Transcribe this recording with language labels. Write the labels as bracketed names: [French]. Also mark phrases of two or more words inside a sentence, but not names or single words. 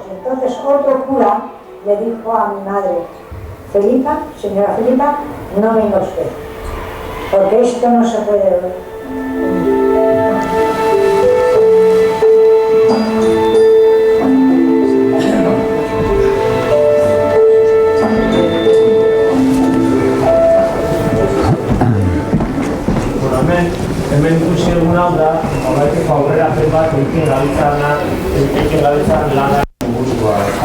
[Spanish] Entonces otro cura le dijo a mi madre, Felipa, señora Felipa, no venga usted, porque esto no se puede ver. [Basque] Hemen ikusi egun hau da, horretiko aurrerapen bat egiten gabiltzan lana buruzkoa.